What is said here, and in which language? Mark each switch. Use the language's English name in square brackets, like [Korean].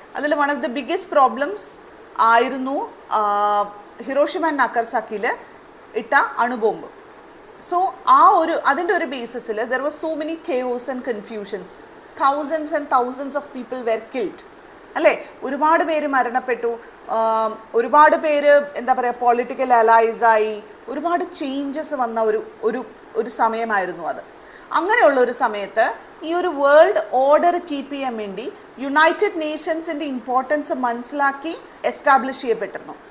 [Malayalam] അതിൽ [English] one of the biggest problems [Malayalam] ആയിരുന്നു Hiroshima and നാഗസാക്കിയിൽ ഇട്ട അണുബോംബ്. [English] so [Malayalam] അതിൻ്റെ ഒരു ബേസിസിൽ [English] There was so many chaos and confusions. thousands and thousands of people were killed, അല്ലേ? [Malayalam] ഒരുപാട് പേര് മരണപ്പെട്ടു, ഒരുപാട് പേര് എന്താ പറയുക, പൊളിറ്റിക്കൽ അലൈസായി, ഒരുപാട് ചേഞ്ചസ് വന്ന ഒരു സമയമായിരുന്നു അത്. അങ്ങനെയുള്ള ഒരു സമയത്ത് ഈ ഒരു വേൾഡ് ഓർഡർ കീപ്പ് ചെയ്യാൻ വേണ്ടി യുണൈറ്റഡ് നേഷൻസിൻ്റെ ഇമ്പോർട്ടൻസ് മനസ്സിലാക്കി എസ്റ്റാബ്ലിഷ് ചെയ്യപ്പെട്ടിരുന്നു.